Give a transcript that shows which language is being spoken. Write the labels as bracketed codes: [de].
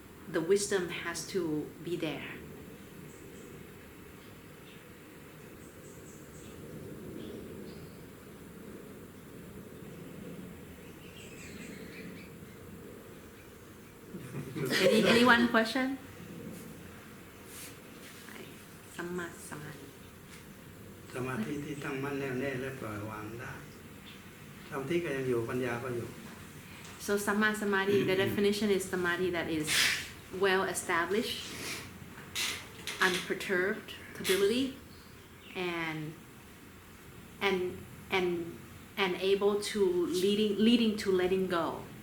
[en] the wisdom has to be there anyone question สัมมาสมาธิ [th] สมาธิที่ตั้งมั่นแน่วแน่และปล่อยวางได้สมาธิก็ยังอยู่ปัญญาก็อยู่ [en] so samma samadhi the definition is samadhi that is well established unperturbed ability and able to leading to letting go.